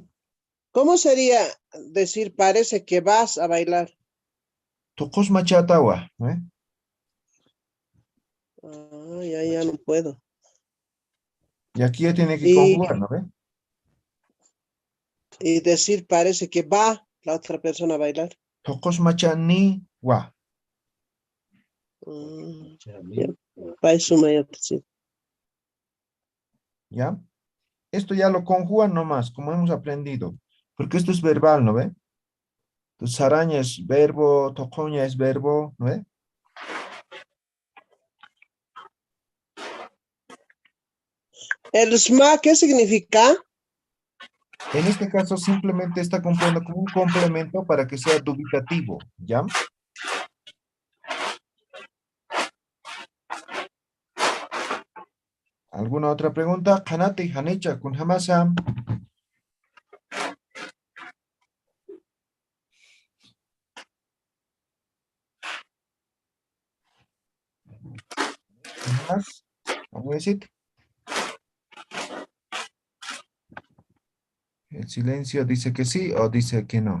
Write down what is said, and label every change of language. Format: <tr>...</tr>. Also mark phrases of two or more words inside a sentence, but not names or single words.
<es>¿cómo sería decir parece que vas a bailar?</es> <ay>Tokos macha tawa, ¿no?</ay> <es>Ah, ya no puedo. Y aquí ya tiene que Y, conjugar, ¿no ve? y decir parece que va la otra persona a bailar.</es> <ay>Tokos macha ni wa.</ay> <es>Ya, para eso me sí. ¿Ya? Esto ya lo conjugan nomás, como hemos aprendido. Porque esto es verbal, ¿no ve? Entonces, saraña es verbo, tocoña es verbo, ¿no ve? ¿El SMA qué significa? En este caso simplemente está cumpliendo como un complemento para que sea dubitativo, ¿ya? ¿Alguna otra pregunta?</es> <ay>Kanate, Hanicha, kun hamasa.</ay> <es>¿Más? ¿Vamos a decir? El silencio dice que sí o dice que no.</es>